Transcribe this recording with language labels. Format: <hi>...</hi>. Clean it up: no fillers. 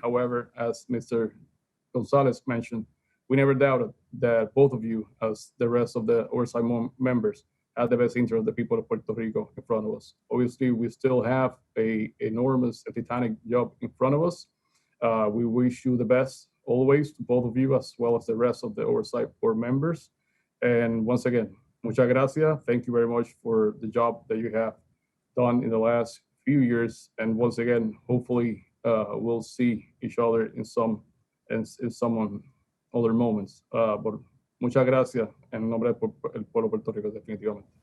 <en>However, as Mr. Gonzalez mentioned, we never doubted that both of you, as the rest of the oversight members, have the best interest of the people of Puerto Rico in front of us. Obviously, we still have a enormous and titanic job in front of us. We wish you the best always to both of you as well as the rest of the Oversight Board members. And once again,</en> <es>muchas gracias.</es> <en>Thank you very much for the job that you have done in the last few years. And once again, hopefully we'll see each other in some other moments.</en> <es>But muchas gracias en nombre del pueblo de Puerto Rico, definitivamente.</es>